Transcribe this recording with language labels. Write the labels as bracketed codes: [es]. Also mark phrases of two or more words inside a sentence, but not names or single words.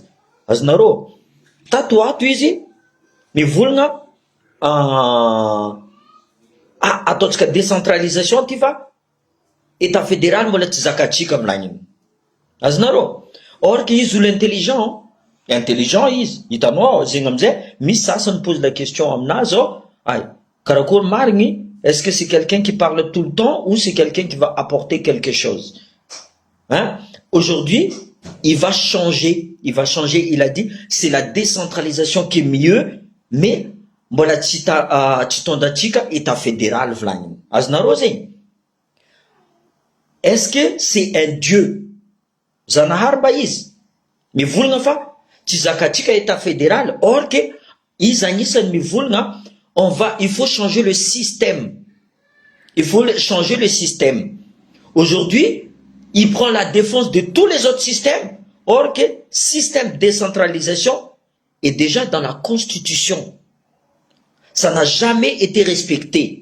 [mg] Azonareo tato ato izy mivolagna ataontsika décentralisation ty fa [fr] état fédéral [mg] mbola tsy zakatsika volagniny. Azonareo [fr] or que [mg] izy olo intelligent izy, hitanao zegny amizay misy sasany [fr] pose la question [mg] aminazy karakory marigny, [fr] est-ce que c'est quelqu'un qui parle tout le temps ou c'est quelqu'un qui va apporter quelque chose? Aujourd'hui il va changer, il a dit c'est la décentralisation qui est mieux, mais [mg] mbola tsy tondratsika [fr] état fédéral [mg] volagniny. Azonareo zegny? [fr] Est-ce que c'est un dieu [mg] Zanahary ba izy mivolagna fa tsy zakatsika [fr] état fédéral, or que [mg] izy agnisany mivolagna [fr] il faut changer le système. Il faut changer le système. Aujourd'hui, il prend la défense de tous les autres systèmes, or que système de décentralisation est déjà dans la constitution. Ça n'a jamais été respecté.